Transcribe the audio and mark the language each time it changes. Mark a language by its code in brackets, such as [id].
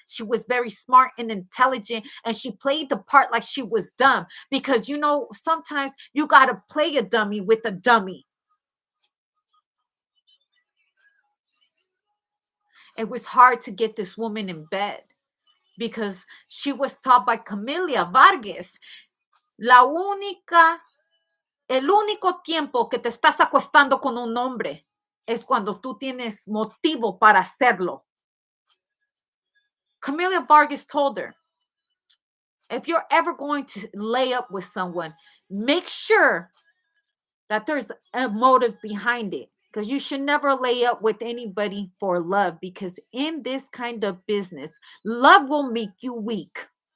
[en] She was very smart and intelligent, and she played the part like she was dumb, because sometimes you got to play a dummy with a dummy. It was hard to get this woman in bed, because she was taught by Camilla Vargas. [es] La única, el único tiempo que te estás acostando con un hombre es cuando tú tienes motivo para hacerlo. [en] Camilla Vargas told her, if you're ever going to lay up with someone, make sure that there's a motive behind it, because you should never lay up with anybody for love, because in this kind of business, love will make you weak.